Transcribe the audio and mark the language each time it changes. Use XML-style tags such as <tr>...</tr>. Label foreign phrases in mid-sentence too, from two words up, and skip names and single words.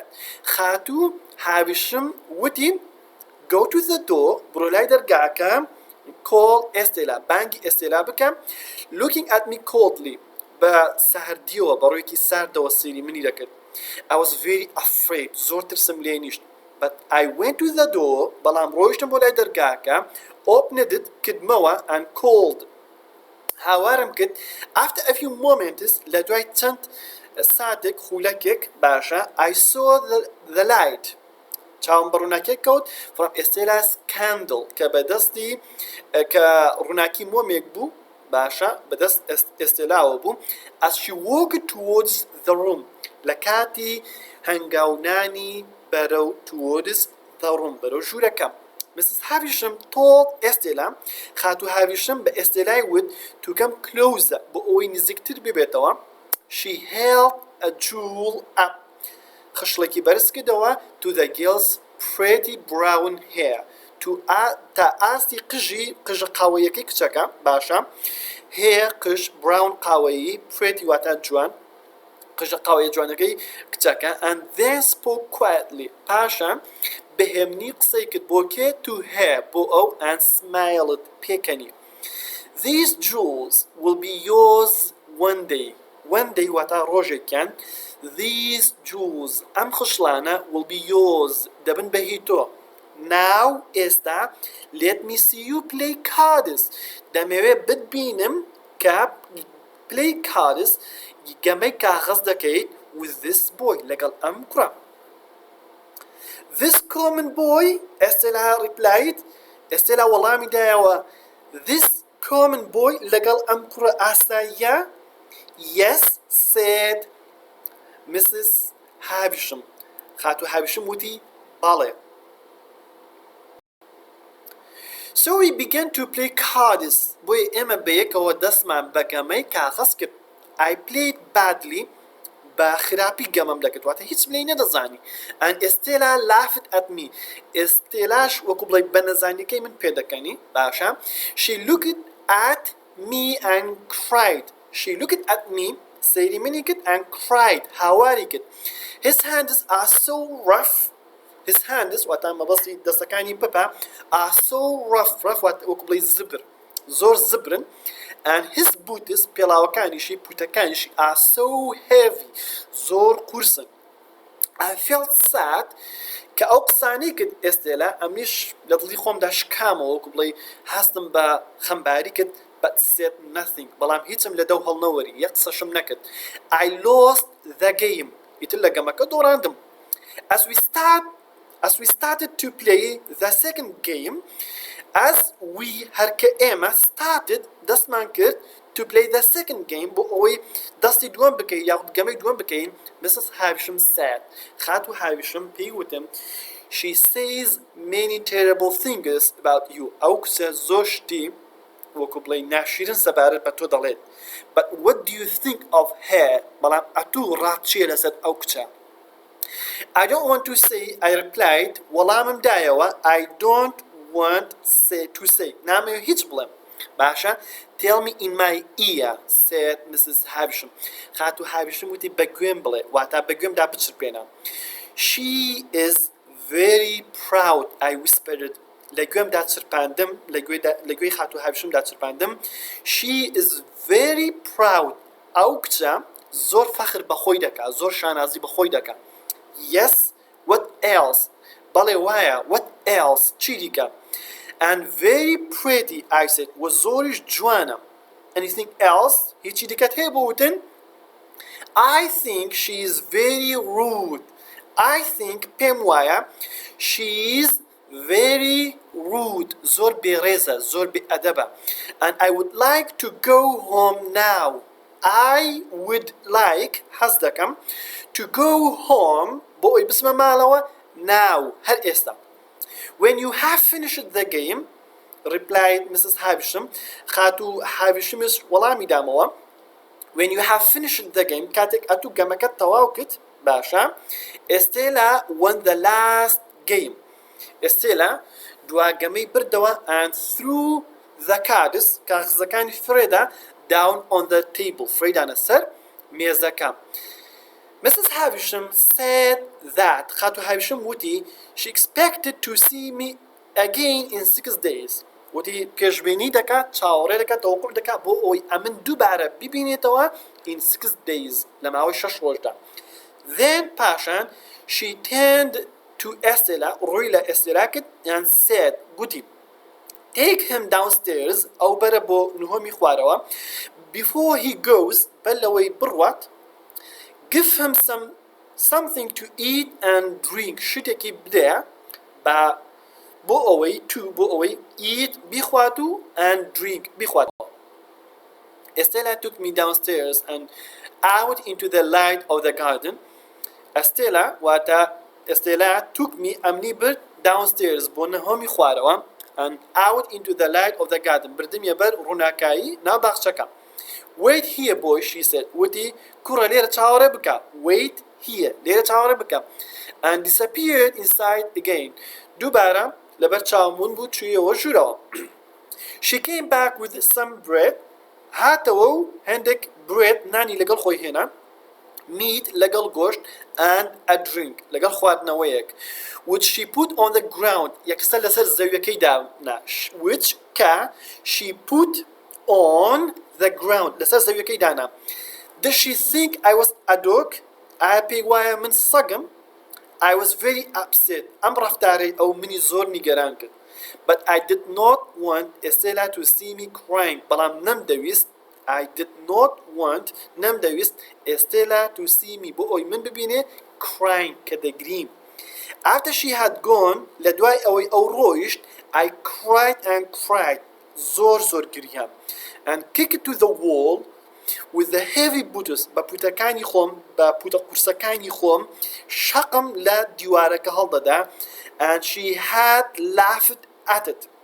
<ckb>خاتو هاویشم وتی</ckb> <en>go to the door</en> <ckb>بڕۆ لای دەرگاکە</ckb> <en>call Estella</en> <ckb>بانگی ئێستێلا بکەم</ckb> <en>looking at me coldly</en> <ckb>بە سەهردیەوە بەڕۆیەکی ساردەوە سەیری منی دەکرد</ckb> <en>I was very afraid</en> <ckb>زۆر ترسم لێ نیشت</ckb> <en>but I went to the door</en> <ckb>بەڵام ڕۆیشتم بۆ لای دەرگاکە</ckb> <en>opened it کردمەوە and called</en> <ckb>هاوارم کرد</ckb> <en>after a few moments</en> <ckb>لە دوای چەند ساتێک خولەکێک باشە</ckb> <en>I saw the light</en> <ckb>چاوم بە ڕووناکێک کەوت</ckb> <en>from Estella's candle</en> <ckb>کە بەدەستی کە ڕووناکی مۆمێک بوو باشە بەدەست ئێستێلاوە بوو</ckb> <en>as she walked towards the room</en> <ckb>لە کاتی هەنگاونانی بەرەو</ckb> <en>towards the room</en> <ckb>بەرەو ژوورەکە Mrs.</ckb> <en>Havisham told Estella</en> <ckb>خاتو هاویشم بە ئێستێلای وت</ckb> <en>to come closer</en> <ckb>بۆ ئەوەی نزیکتر ببێتەوە</ckb> <en>she held a jewel up</en> <ckb>خشلێکی بەرز کردەوە</ckb> <en>to the girl's pretty brown hair</en> <ckb>تا ئاستی قژە قاوەیەکەی کچەکە باشە hair قژ brown قاوەیی pretty واتە جوان قژە جوانەکەی کچەکە</ckb> <en>and then spoke quietly</en> <ckb>پاشان بەهێمنی قسەی کرد بۆ کێ</ckb> <en>to her</en> <ckb>بۆ ئەو</ckb> <en>and smiled پێکەنی these jewels will be yours one day</en> <ckb>واتە ڕۆژێکیان</ckb> <en>these jewels</en> <ckb>ئەم خشلانە</ckb> <en>will be yours</en> <ckb>دەبن بەهی تۆ</ckb> <en>now ئێستا let me see you play cards</en> <ckb>دەمەوێ بتبینم کە</ckb> <en>play cards</en> <ckb>گەمەی کاغەز دەکەیت</ckb> <en>with this boy</en> <ckb>لەگەڵ ئەم کوڕە</ckb> <en>this common boy Estella replied Estella</en> <ckb>وەڵامی دایەوە</ckb> <en>this common boy</en> <ckb>لەگەڵ ئەم کوڕە ئاساییە</ckb> <en>yes said Mrs.</en> <ckb>Havisham خاتو هاویشم وتی بەڵێ</ckb> <en>So we began to play cards</en> <ckb>بۆیە ئێمە بەیەکەوە دەستمان بە گەمەی کاغەز کرد</ckb> <en>I played badly</en> <ckb>بە خراپی گەمەم دەکرد واتە هیچم لێی نەدەزانی</ckb> <en>and Estella laughed at me</en> <ckb>Estellaش وەکو بڵێ بە نەزانیەکەی من پێدەکەنی باشە</ckb> <en>she looked at me and cried she looked at me</en> <ckb>سەیری منی کرد</ckb> <en>and cried</en> <ckb>هاواری کرد</ckb> <en>his hands are so rough his hands</en> <ckb>واتە مەبەستی دەستەکانی پپە</ckb> <en>are so rough</en> <ckb>واتە وەکو بڵێ زبر زۆر زبرن</ckb> <en>and his boots</en> <ckb>پێڵاوەکانیشی پوتەکانیشی</ckb> <en>are so heavy</en> <ckb>زۆر قورسن</ckb> <en>I felt sad</en> <ckb>کە ئەو قسانەی کرد ئێستێلا ئەمیش لە دڵی خۆمدا شکامەوە وەکو بڵێ هەستم بە خەمباری کرد</ckb> <en>but said nothing</en> <ckb>بەڵام هیچم لە دەو هەڵنەوەری یەک قسەشم نەکرد</ckb> <en>I lost the game</en> <ckb>ئیتر لە گەمەکە دۆڕاندم</ckb> <en>as we started to play the second game as we</en> <ckb>هەرکە ئێمە</ckb> <en>started</en> <ckb>دەستمان کرد</ckb> <en>to play the second game</en> <ckb>بۆ ئەوەی دەستی دووەم بکەین یاخود گەمەی دووەم بکەین</ckb> <en>Mrs. Havisham said</en> <ckb>خاتو هاویشم پێی وتم</ckb> <en>she says many terrible things about you</en> <ckb>ئەو کچە زۆر شتی وەکو بڵێ ناشیرن سەبارەت بە تۆ دەڵێت</ckb> <en>but what do you think of her</en> <ckb>بەڵام ئەتوو ڕات چییە لەسەر ئەو کچە</ckb> <en>I don't want to say I replied</en> <ckb>وەڵامم دایەوە</ckb> <en>I don't want to say</en> <ckb>نامەوێت هیچ بڵێم باشە</ckb> <en>tell me in my ear said Mrs.</en> <ckb>Havisham خاتو هاویشم وتی بەگوێم بڵێ واتە بەگوێمدا بچرپێنە</ckb> <en>she is very proud I whispered</en> <ckb>لە گوێمدا چرپاندم لە گوێی خاتو هاویشمدا چرپاندم</ckb> <en>she is very proud</en> <ckb>ئەو کچە زۆر فەخر بەخۆی دەکات زۆر شانازی بەخۆی دەکات</ckb> <en>yes what else</en> <ckb>بەڵێ وایە</ckb> <en>what else</en> <ckb>چی دیکە</ckb> <en>and very pretty I said</en> <ckb>و زۆریش جوانە</ckb> <en>anything else</en> <ckb>هیچی دیکەت هەیە بۆ وتن</ckb> <en>I think she is very rude I think</en> <ckb>پێم وایە</ckb> <en>she is very rude</en> <ckb>زۆر بێڕێزە زۆر بێئەدەبە</ckb> <en>and I would like to go home now I would like</en> <ckb>حەز دەکەم</ckb> <en>to go home</en> <ckb>بۆ ئەوی بچمە ماڵەوە</ckb> <en>now</en> <ckb>هەر ئێستا</ckb> <en>when you have finished the game replied Mrs. Havisham</en> <ckb>خاتو هاویشمیش وەڵامی دامەوە</ckb> <en>when you have finished the game</en> <ckb>کاتێک ئەتوو گەمەکەت تەواو کرد باشە</ckb> <en>Estella won the last game Estella</en> <ckb>دواگەمەی بردەوە</ckb> <en>and threw the cards</en> <ckb>کاغزەکانی فرێدا</ckb> <en>down on the table</en> <ckb>فرێدانە سەر مێزەکە</ckb> <en>Mrs. Havisham said that</en> <ckb>خاتو هاویشم وتی</ckb> <en>she expected to see me again in 6 days</en> <ckb>وتی پێشبینی دەکات چاوەڕێ دەکات تەوەقع دەکات بۆ ئەوەی ئەمن دووبارە ببینێتەوە</ckb> <en>in 6 days</en> <ckb>لە ماوەی 6</ckb> <en>ڕۆژدا then پاشان she turned to Estella</en> <ckb>ڕووی لە ئێستێلا کرد</ckb> <en>and said گوتی take him downstairs</en> <ckb>ئەو بەرە بۆ نهۆمی خوارەوە</ckb> <en>before he goes</en> <ckb>بەلەوەی بڕوات</ckb> <en>give him something to eat and drink</en> <ckb>شتێکی بدە بە بۆ ئەوەی</ckb> <en>eat</en> <ckb>بیخوات و</ckb> <en>and drink بیخوات Estella took me downstairs and out into the light of the garden Estella واتە Estella took me</en> <ckb>ئەمنی برد</ckb> <en>downstairs</en> <ckb>بۆ نهۆمی خوارەوە</ckb> <en>and out into the light of the garden</en> <ckb>بردمیە بەر ڕووناکایی ناو باخچەکە</ckb> <en>wait here boy she said</en> <ckb>وتی کوڕە لێرە چاوەڕێ بکە wait here لێرە چاوەڕێ بکە</ckb> <en>and disappeared inside again</en> <ckb>دووبارە لەبەر چاومون بوو چوویەوە ژوورەوە she</ckb> <en>came back with some bread</en> <ckb>هاتەوە و هەندێک</ckb> <en>bread</en> <ckb>نانی لەگەڵ خۆی هێنا</ckb> <en>meat</en> <ckb>لەگەڵ گۆشت</ckb> <en>and a drink</en> <ckb>لەگەڵ خواردنەوەیەک</ckb> <en>which she put on the ground</en> <ckb>یەکسەر لەسەر زەویەکەی دانا</ckb> <en>which کە she put on the ground</en> <ckb>لەسەر زەویەکەی دانا</ckb> <en>Does she think I was a dog?</en> <ckb>ئایا پێی وایە من سەگم</ckb> <en>I was very upset</en> <ckb>ئەم ڕەفتارەی ئەو منی زۆر نیگەران کرد</ckb> <en>But I did not want Estella to see me crying</en> <ckb>بەڵام نەمدەویست</ckb> <en>I did not want نەمدەویست Estella to see me</en> <ckb>بۆ ئەوی من ببینێ</ckb> <en>crying</en> <ckb>کە دەگریم</ckb> <en>After she had gone</en> <ckb>لە دوای ئەوەی ئەو ڕۆیشت</ckb> <en>I cried and cried</en> <ckb>زۆر گریام</ckb> <en>and kicked to the wall with the heavy boots</en> <ckb>بە پوتەکانی خۆم بە پوتە قورسەکانی خۆم شەقم لە دیوارەکە هەڵدەدا</ckb> <en>and she had laughed at it</en>